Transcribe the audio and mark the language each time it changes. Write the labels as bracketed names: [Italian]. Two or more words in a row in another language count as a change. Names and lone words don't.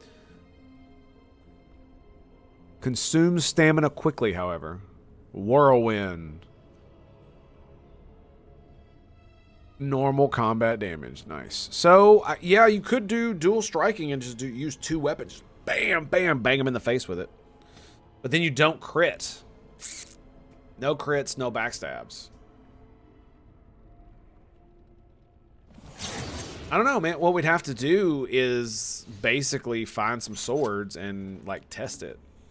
[English] Consumes stamina quickly, however. Whirlwind. Normal combat damage. Nice. So, yeah, you could do dual striking and just use 2 weapons. Bam, bam, bang them in the face with it. But then you don't crit. No crits, no backstabs. I don't know, man. What we'd have to do is basically find some swords and, like, test it.